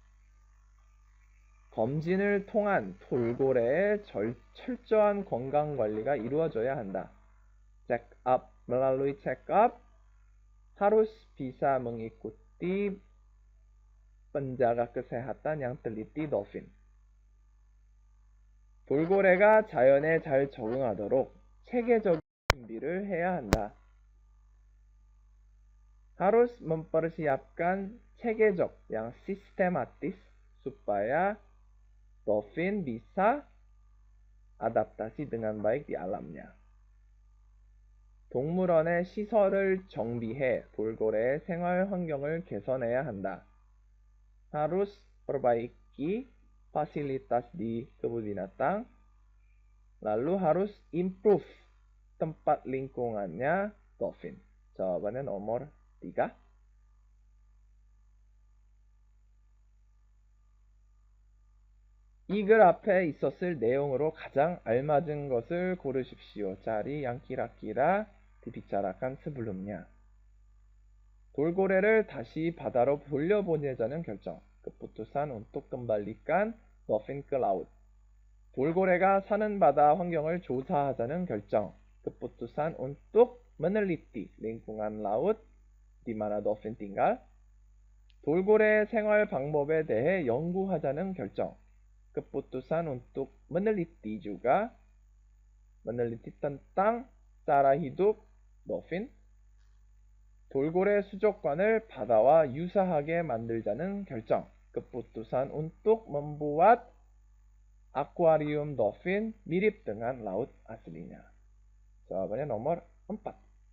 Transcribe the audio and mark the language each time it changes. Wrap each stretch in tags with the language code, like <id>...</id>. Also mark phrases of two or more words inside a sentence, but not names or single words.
<ko>검진을 통한 돌고래의 철저한 건강관리가 이루어져야 한다.</ko> <en>check up,</en> <id>melalui</id> <en>check up</en> <id>harus bisa mengikuti penjaga kesehatan yang teliti dolphin.</id> <ko>돌고래가 자연에 잘 적응하도록 체계적인 준비를 해야 한다.</ko> <id>harus mempersiapkan 체계적 yang sistematis supaya dolphin bisa adaptasi dengan baik di alamnya.</id> <ko>동물원의 시설을 정비해 돌고래의 생활 환경을 개선해야 한다.</ko> <id>harus perbaiki fasilitas di kebun binatang. lalu harus improve tempat lingkungannya dolphin. jawabannya nomor 3.</id> <ko>이 글 앞에 있었을 내용으로 가장 알맞은 것을 고르십시오.</ko> <id>cari yang kira-kira dibicarakan sebelumnya.</id> <ko>돌고래를 다시 바다로 돌려보내자는 결정.</ko> <id>keputusan untuk kembalikan dolphin ke laut.</id> <ko>돌고래가 사는 바다 환경을 조사하자는 결정.</ko> <id>keputusan untuk meneliti lingkungan laut di mana dolphin tinggal.</id> <ko>돌고래의 생활 방법에 대해 연구하자는 결정.</ko> <id>keputusan untuk meneliti juga, meneliti tentang cara hidup dolphin.</id> <ko>돌고래 수족관을 바다와 유사하게 만들자는 결정.</ko> <id>keputusan untuk membuat akuarium dolphin mirip dengan laut aslinya. jawabannya nomor 4.</id>